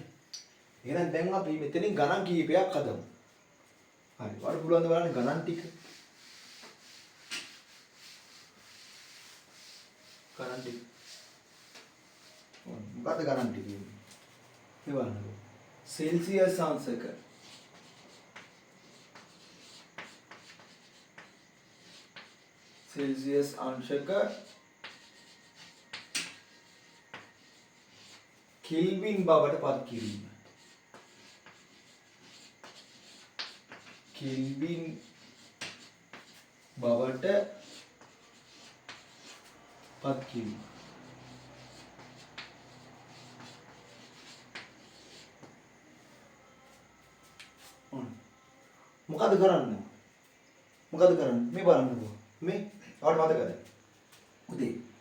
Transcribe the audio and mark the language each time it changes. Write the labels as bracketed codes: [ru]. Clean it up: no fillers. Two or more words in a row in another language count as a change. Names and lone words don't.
[si] එහෙනම් දැන් අපි මෙතනින් ගණන් කීපයක් හදමු. හරි. වඩ පුළුවන් ද බලන්න ගණන් ටික. ගණන් ටික. මොකද ගණන් ටික කියන්නේ? මේ බලන්නකෝ. සෙල්සියස් අංශක සෙල්සියස් අංශක කෙල්වින් බවට පත් කිරීම කෙල්වින් බවට පත් කිරීම මොකද කරන්නේ මේ බලන්නකෝ මේ ඔයාලට මතකද උදේ